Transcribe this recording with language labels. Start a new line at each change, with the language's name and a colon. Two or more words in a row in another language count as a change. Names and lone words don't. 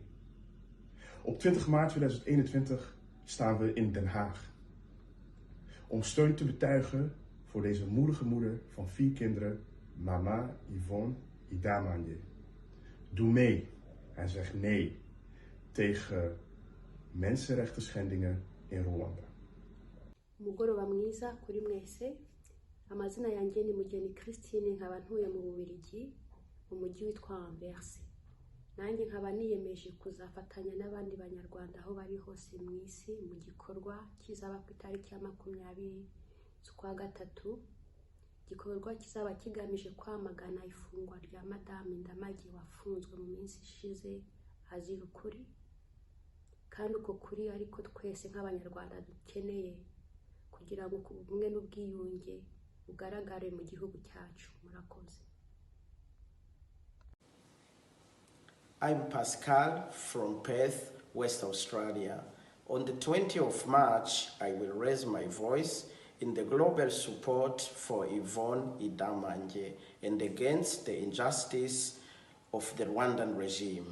Dutch: Op 20 maart 2021 staan we in Den Haag om steun te betuigen voor deze moedige moeder van 4 kinderen, mama Ivona Idamange. Doe mee en zeg nee tegen mensenrechten schendingen in Rwanda.
Kinyarwanda: Umugoroba mwiza kuri mwese. Amazina yanjye ni Mugeni Christine, nkaba ntuye mu Bubiligi mu mujyi witwa Anvers. Nanjye nkaba niyemeje kuzafatanya n'abandi banyarwanda aho bari hose mu isi mu gikorwa kizaba ku itariki ya 20 z'ukwa gatatu. Igikorwa kizaba kigamije kwamagana ifungwa rya Madame Ndamage wafunzwe mu minsi ishize azira ukuri, kandi uko kuri ariko twese nk'abanyarwanda dukeneye kugira ngo ubumwe n'ubwiyunge bugaragare mu gihugu cyacu. Murakoze.
English: I'm Pascal from Perth, West Australia. On the 20th of March, I will raise my voice in the global support for Yvonne Idamange and against the injustice of the Rwandan regime.